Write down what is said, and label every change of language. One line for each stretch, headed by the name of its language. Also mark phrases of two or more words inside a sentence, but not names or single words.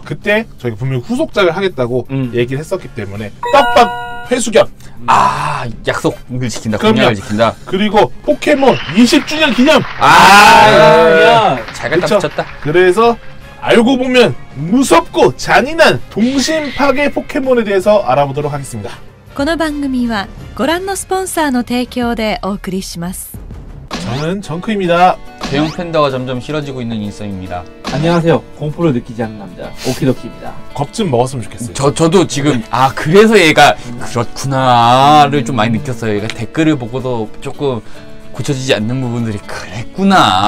Korean: 그때 저희가 분명히 후속작을 하겠다고 얘기를 했었기 때문에 떡밥 회수견 약속을 지킨다. 그럼요. 공약을 지킨다. 그리고 포켓몬 20주년 기념 잘 갖다 그쵸? 붙였다. 그래서 알고 보면 무섭고 잔인한 동심 파괴 포켓몬에 대해서 알아보도록 하겠습니다.
Japanese: この番組はご覧のスポンサーの提供でお送りします。
Korean: 저는 정크입니다. 대형 팬더가 점점 싫어지고 있는 인썸입니다. 안녕하세요. 공포를 느끼지 않는 남자 오키도키입니다. 겁 좀 먹었으면 좋겠어요. 저도 지금 그래서 얘가 그렇구나를 좀 많이 느꼈어요. 얘가 댓글을 보고도 조금 고쳐지지 않는 부분들이 그랬구나.